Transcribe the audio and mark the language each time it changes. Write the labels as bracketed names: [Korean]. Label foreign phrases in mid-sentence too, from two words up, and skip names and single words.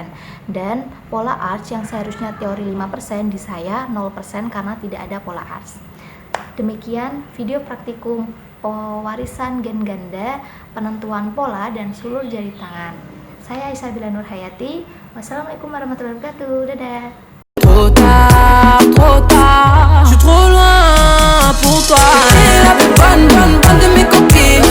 [Indonesian] Dan pola arch yang seharusnya teori 5%, di saya 0% karena tidak ada pola arch. Demikian video praktikum pewarisan gen ganda, penentuan pola, dan sulur jari tangan. Saya Isabila Nurhayati. [Arabic] والسلام عليكم ورحمة الله وبركاته. [Indonesian] Dadah. [French] Trop tard, je suis trop loin pour toi. La bonne de mes copines.